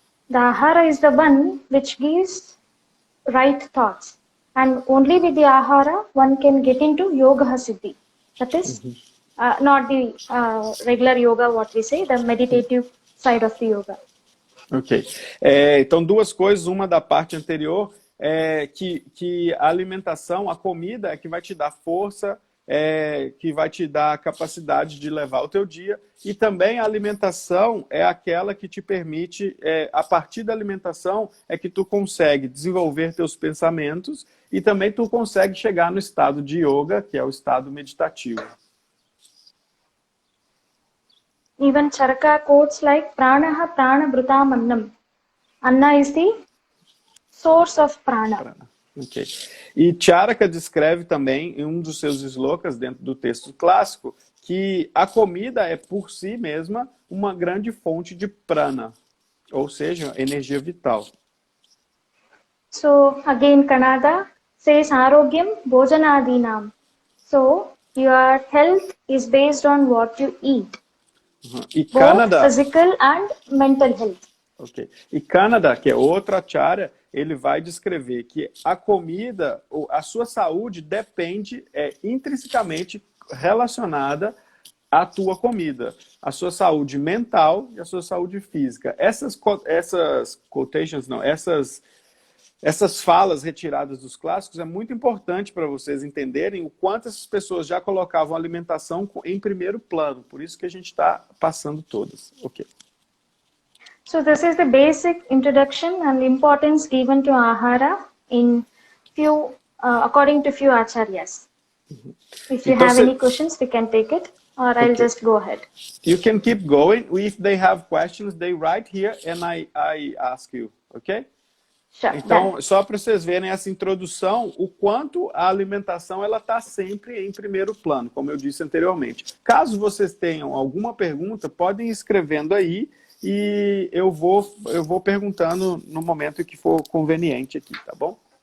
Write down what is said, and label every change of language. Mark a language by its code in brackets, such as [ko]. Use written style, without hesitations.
[en] The ahara is the one which gives right thoughts, and only with the ahara one can get into yoga siddhi. That is not the regular yoga, what we say, the meditative side of the yoga. [pt] Ok. Então, duas coisas. Uma da parte anterior é que a alimentação, a comida, é que vai te dar força, que vai te dar a capacidade de levar o teu dia. E também a alimentação é aquela que te permite, a partir da alimentação, é que tu consegue desenvolver teus pensamentos e também tu consegue chegar no estado de yoga, que é o estado meditativo. [en] Even Charaka quotes like [sa] Pranaha Prana Bhrutam Annam. [en] Anna is the source of prana. Okay. [pt] E Charaka descreve também, em um dos seus slokas dentro do texto clássico, que a comida é por si mesma uma grande fonte de prana, ou seja, energia vital. [en] So again, Kannada says [sa] Arogyam Bhojanadinam. [en] So your health is based on what you eat, [pt] E [en] both [pt] Canadá, [en] physical and mental health. ok. [pt] E Canadá, que é outra acharya, ele vai descrever que a comida, a sua saúde depende, intrinsecamente relacionada à tua comida, a sua saúde mental e a sua saúde física. Essas quotations, não, essas falas retiradas dos clássicos é muito importante para vocês entenderem o quanto essas pessoas já colocavam a alimentação em primeiro plano. Por isso que a gente está passando todas. Ok. [en] So this is the basic introduction and importance given to ahara in few, according to few acharyas. If you have any questions, we can take it, or I'll just go ahead. You can keep going. If they have questions, they write here and I ask you, ok? Sure, [pt] então, [en] done. [pt] só para vocês verem essa introdução, o quanto a alimentação ela está sempre em primeiro plano, como eu disse anteriormente. Caso vocês tenham alguma pergunta, podem ir escrevendo aí e eu vou perguntando no momento que for conveniente aqui, tá bom?